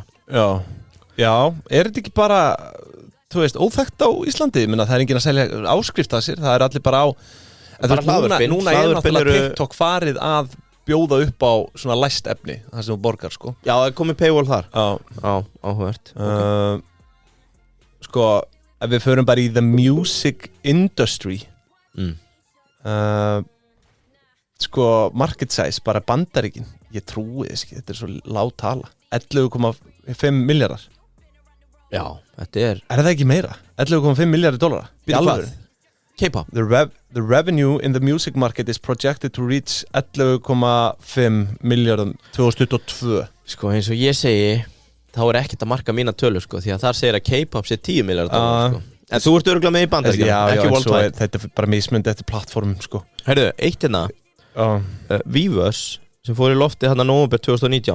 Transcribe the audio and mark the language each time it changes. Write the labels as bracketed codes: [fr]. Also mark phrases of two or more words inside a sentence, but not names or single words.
[is] Já, er þetta ekki bara þú veist, óþekkt á Íslandi? Ég meina, það er enginn að selja áskrift að sér, það er allir bara á bara hlaðvörpin. Núna er náttúrulega TikTok farið að bjóða upp á svona læst efni, það sem þú borgar, sko. Já, það er komið paywall þar. Já, áhugavert. Sko, ef við förum bara í [en] the music industry [is] sko, [en] market size, [is] bara Bandaríkin, ég trúi þess ekki, þetta er svo lág tala, 11,5 miljardar. Já, þetta er það ekki meira? 11,5 miljardir dollara? Býtu hvað? K-pop. [en] The revenue in the music market is projected to reach 11,5 miljardum 2022. [is] Sko, eins og ég segi, þá er ekkert að marka mína tölur, sko, því að þar segir að K-pop sé 10 miljardar dollara, sko. En þú ert örugglega með í Bandaríkjunum, ekki worldwide. Þetta er bara mismunandi eftir plattformum, sko. Heyrðu, eitt Weverse sem fór í lofti hérna nóvember 2019.